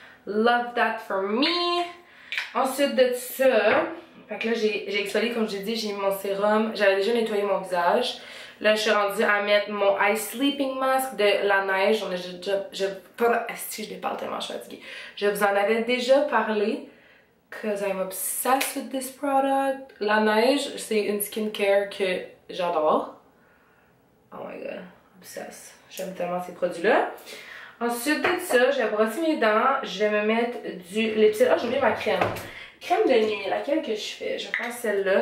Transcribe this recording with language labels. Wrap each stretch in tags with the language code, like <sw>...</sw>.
<en>Love that for me.</en> <fr>Ensuite de ça, fait que là, j'ai exfolié, comme je l'ai dit, j'ai mis mon sérum. J'avais déjà nettoyé mon visage. Là, je suis rendue à mettre mon Ice Sleeping Mask de La Neige. Je les parle tellement, je suis fatiguée. Je vous en avais déjà parlé.</fr> <en>Cause I'm obsessed with this product.</en> <fr>La Neige, c'est une skincare que j'adore.</fr> <en>Oh my god, obsessed.</en> <fr>J'aime tellement ces produits-là. Ensuite de ça, je vais brosser mes dents. Je vais me mettre du lipstick. Ah, j'ai oublié ma crème. Crème de nuit, laquelle que je fais? Je pense celle-là.</fr>